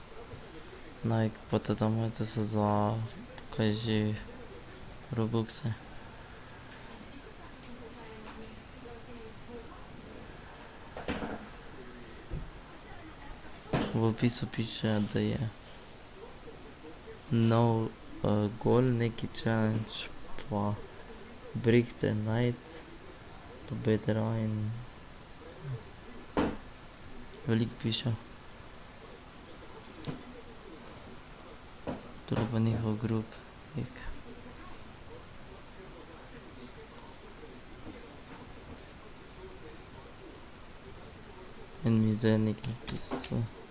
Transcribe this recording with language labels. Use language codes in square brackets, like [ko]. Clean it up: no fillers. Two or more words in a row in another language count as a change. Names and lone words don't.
[sl] Nike, pa ta majica so za, kaj že, Robuxe. V opisu piše, da je nov gol, neki challenge, pa [en] brick the night, [sl] pa better in veliko piše. Tule pa njihov [en] group pic. [sl] En mi zdaj nekaj napisal.